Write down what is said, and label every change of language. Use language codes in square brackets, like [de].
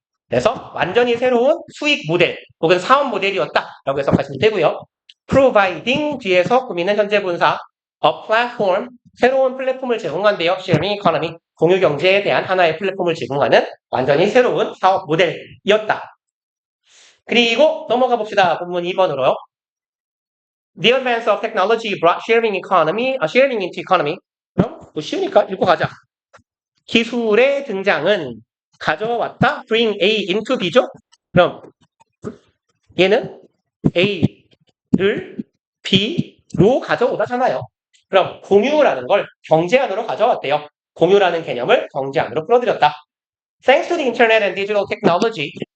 [ko] 그래서 완전히 새로운 수익 모델 혹은 사업 모델이었다라고 해석하시면 되고요. providing 뒤에서 꾸미는 현재 분사 a platform 새로운 플랫폼을 제공한대요. sharing economy 공유 경제에 대한 하나의 플랫폼을 제공하는 완전히 새로운 사업 모델이었다. 그리고 넘어가 봅시다. 본문 2번으로요. [en] The advance of technology brought sharing into economy. [ko] 그럼 뭐 쉬우니까 읽고 가자. 기술의 등장은 가져왔다. [en] Bring A into B죠? [ko] 그럼 얘는 A를 B로 가져오다잖아요. 그럼 공유라는 걸 경제 안으로 가져왔대요. 공유라는 개념을 경제 안으로 끌어들였다. [en] Thanks to the internet and digital technology.